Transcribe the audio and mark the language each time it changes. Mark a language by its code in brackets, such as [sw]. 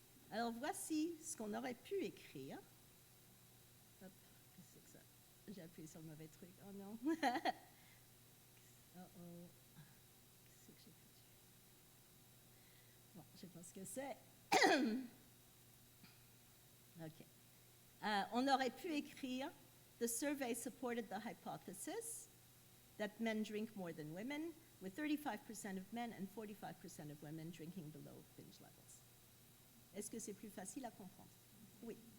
[fr] Alors voici ce qu'on aurait pu écrire. Hop, qu'est-ce que c'est que ça? J'ai appuyé sur le mauvais truc. Oh non. Oh. Qu'est-ce que j'ai foutu? Bon, je sais pas ce que c'est. OK. On aurait pu écrire [en] The survey supported the hypothesis that men drink more than women, with 35% of men and 45% of women drinking below binge levels. [fr] Est-ce que c'est plus facile à comprendre? Oui.